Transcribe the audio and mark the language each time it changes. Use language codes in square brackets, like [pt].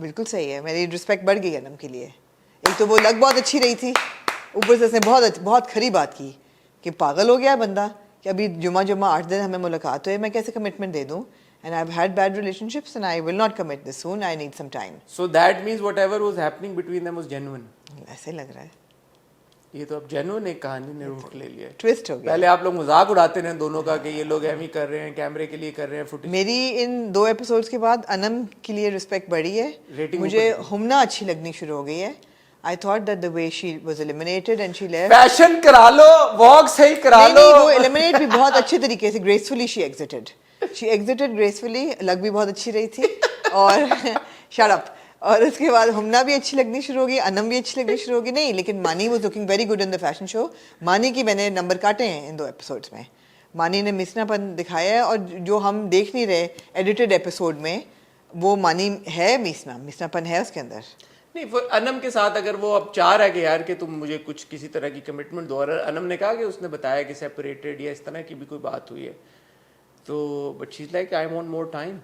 [ur] بالکل صحیح ہے, میری رسپیکٹ بڑھ گئی انم کے لیے. ایک تو وہ لگ بہت اچھی رہی تھی, اوپر سے اس نے بہت کھری بات کی کہ پاگل ہو گیا بندہ کہ ابھی جمعہ 8 دن ہمیں ملاقات ہوئے, میں کیسے کمٹمنٹ دے دوں, [en] and I've had bad relationships and I will not commit this soon, I need some time. So that means whatever was happening between them was genuine. [ur] ایسے لگ رہا ہے, یہ تو اب جینوئن ایک کہانی نے روٹ لے لیا ہے. ٹوسٹ ہو گیا. پہلے آپ لوگ مذاق اڑاتے رہے دونوں کا کہ یہ لوگ ایم ہی کر رہے ہیں, کیمرے کے لیے کر رہے ہیں فوٹیج. میری ان 2 ایپیسوڈز کے بعد انم کے لیے رسپیکٹ بڑھی ہے, مجھے ہمنا اچھی لگنی شروع ہو گئی ہے. [en] I thought that the way she was eliminated and she left. [ur] Fashion کرا لو, واک صحیح کرا لو. نہیں, وہ eliminate بھی بہت اچھے طریقے سے, [en] gracefully she exited gracefully, [ur] لگ بھی بہت اچھی رہی تھی, اور shut up. اور اس کے بعد ہمنا بھی اچھی لگنی شروع ہوگی, انم بھی اچھی لگنی شروع ہوگی. نہیں لیکن مانی [en] Was looking very good in the fashion show. [ur] مانی کی میں نے نمبر کاٹے ہیں ان 2 ایپیسوڈس میں. مانی نے مسنا پن دکھایا ہے, اور جو ہم دیکھ نہیں رہے ایڈیٹڈ ایپیسوڈ میں, وہ مانی ہے, مسنا پن ہے اس کے اندر. نہیں, انم کے ساتھ اگر وہ اب چاہ رہا ہے کہ یار کہ تم مجھے کچھ کسی طرح کی کمٹمنٹ دو, اور انم نے کہا کہ اس نے بتایا کہ سیپریٹڈ یا اس طرح کی بھی کوئی بات ہوئی ہے, تو but [en] She is like I want more time.